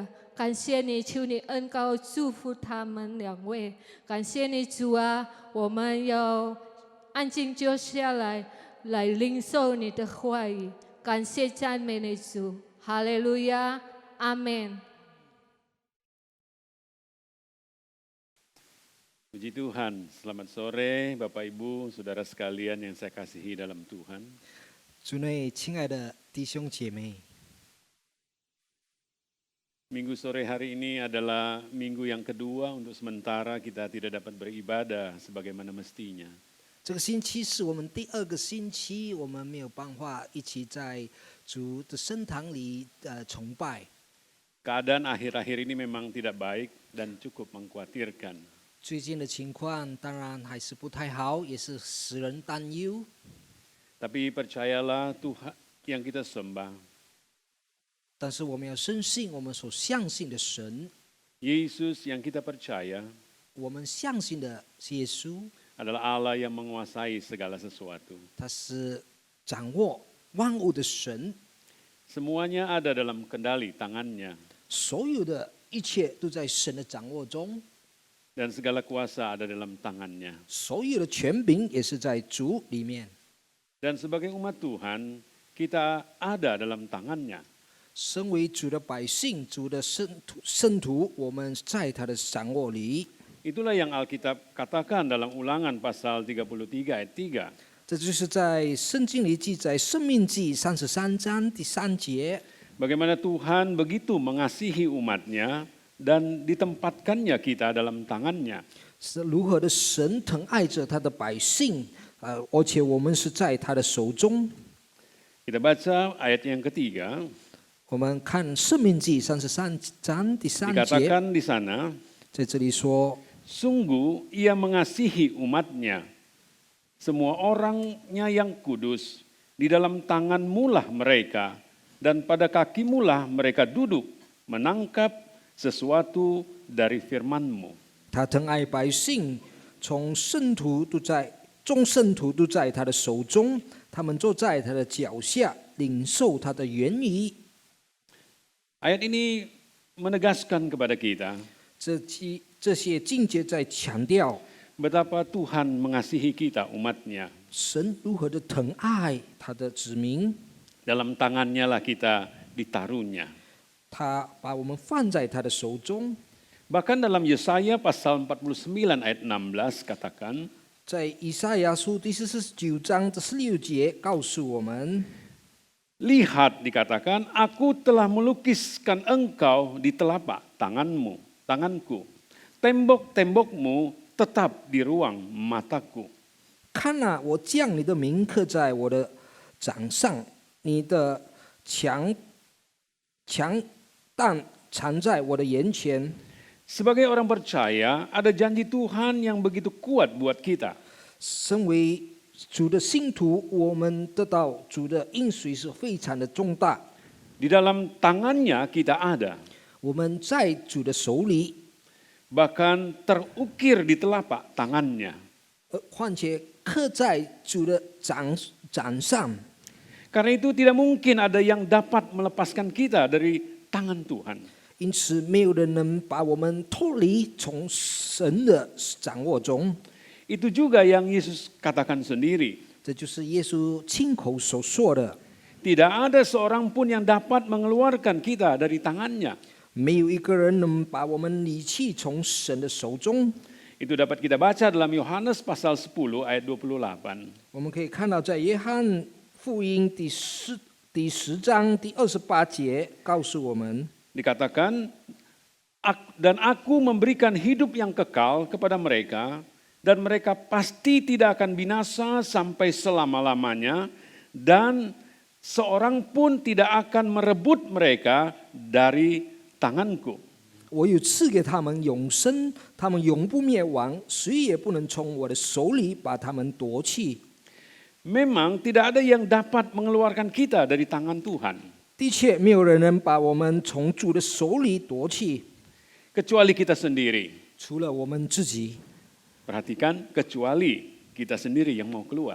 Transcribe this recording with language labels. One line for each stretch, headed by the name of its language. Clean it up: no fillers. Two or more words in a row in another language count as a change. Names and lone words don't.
Chinese: 感谢你，求你恩膏祝福他们两位。感谢你主啊，我们要安静坐下来，来领受你的话语。感谢赞美你主，哈利路亚，阿门。
Indonesian: Puji Tuhan, selamat sore Bapak Ibu, Saudara sekalian yang saya kasihi dalam Tuhan.
Chinese: 主内亲爱的弟兄姐妹，
Indonesian: Minggu sore hari ini adalah minggu yang kedua untuk sementara kita tidak dapat beribadah sebagaimana mestinya.
Chinese: 这个星期是我们第2个星期，我们没有办法一起在主的圣堂里崇拜。
Indonesian: Keadaan akhir-akhir ini memang tidak baik dan cukup mengkhawatirkan.
Chinese: 最近的情况当然还是不太好，也是使人担忧。
Indonesian: Tapi percayalah Tuhan yang kita sembah,
Chinese: 但是我们要深信我们所相信的神，
Indonesian: Yesus yang kita percaya
Chinese: 我们相信的耶稣，
Indonesian: adalah Allah yang menguasai segala sesuatu.
Chinese: 他是掌握万物的神，
Indonesian: Semuanya ada dalam kendali tangannya
Chinese: 所有的一切都在神的掌握中，
Indonesian: dan segala kuasa ada dalam tangannya.
Chinese: 所有的权柄也是在主里面。
Indonesian: Dan sebagai umat Tuhan, kita ada dalam tangannya.
Chinese: 身为主的百姓，主的圣徒，我们在他的掌握里。
Indonesian: Itulah yang Alkitab katakan dalam Ulangan pasal 33 ayat 3.
Chinese: 这就是在圣经里记载《申命记》33章第3节。
Indonesian: Bagaimana Tuhan begitu mengasihi umatnya dan ditempatkannya kita dalam tangannya.
Chinese: 是如何的神疼爱着他的百姓，而且我们是在他的手中。
Indonesian: Kita baca ayat yang ketiga.
Chinese: 我们看《申命记》33章第3节，
Indonesian: Dikatakan di sana,
Chinese: 在这里说。
Indonesian: sungguh ia mengasihi umatnya. Semua orangnya yang kudus, di dalam tanganmulah mereka, dan pada kakimulah mereka duduk, menangkap sesuatu dari firman-Mu.
Chinese: 他疼爱百姓，众圣徒都在他的手中，他们坐在他的脚下，领受他的言语。
Indonesian: Ayat ini menegaskan kepada kita
Chinese: 这些境界在强调
Indonesian: betapa Tuhan mengasihi kita umatnya.
Chinese: 神如何的疼爱他的子民，
Indonesian: Dalam tangannya lah kita ditaruhnya.
Chinese: 他把我们放在他的手中。
Indonesian: Bahkan dalam Yesaya pasal 49 ayat 16 katakan,
Chinese: 在以赛亚书第49章的16节告诉我们，
Indonesian: lihat dikatakan, aku telah melukiskan engkau di telapak tanganku. Tembok-tembokmu tetap di ruang mataku.
Chinese: 看啊，我将你的名刻在我的掌上，你的强担藏在我的眼前。
Indonesian: Sebagai orang percaya, ada janji Tuhan yang begitu kuat buat kita.
Chinese: 身为主的信徒，我们得到主的应许是非常的重大。
Indonesian: Di dalam tangannya kita ada.
Chinese: 我们在主的手里，
Indonesian: Bahkan terukir di telapak tangannya.
Chinese: 况且刻在主的掌上。
Indonesian: Karena itu tidak mungkin ada yang dapat melepaskan kita dari tangan Tuhan.
Chinese: 因此，没有人能把我们脱离从神的掌握中。
Indonesian: Itu juga yang Yesus katakan sendiri.
Chinese: 这就是耶稣亲口所说的。
Indonesian: Tidak ada seorang pun yang dapat mengeluarkan kita dari tangannya.
Chinese: 没有一个人能把我们离弃从神的手中。
Indonesian: Itu dapat kita baca dalam Yohanes pasal 10 ayat 28.
Chinese: 我们可以看到，在约翰福音第10章第28节告诉我们，
Indonesian: Dikatakan, Dan aku memberikan hidup yang kekal kepada mereka, dan mereka pasti tidak akan binasa sampai selama-lamanya, dan seorang pun tidak akan merebut mereka dari tanganku.
Chinese: 我有赐给他们永生，他们永不灭亡，谁也不能从我的手里把他们夺去。
Indonesian: Memang tidak ada yang dapat mengeluarkan kita dari tangan Tuhan,
Chinese: 的确，没有人能把我们从主的手里夺去，
Indonesian: kecuali kita sendiri.
Chinese: 除了我们自己。
Indonesian: Perhatikan, kecuali kita sendiri yang mau keluar.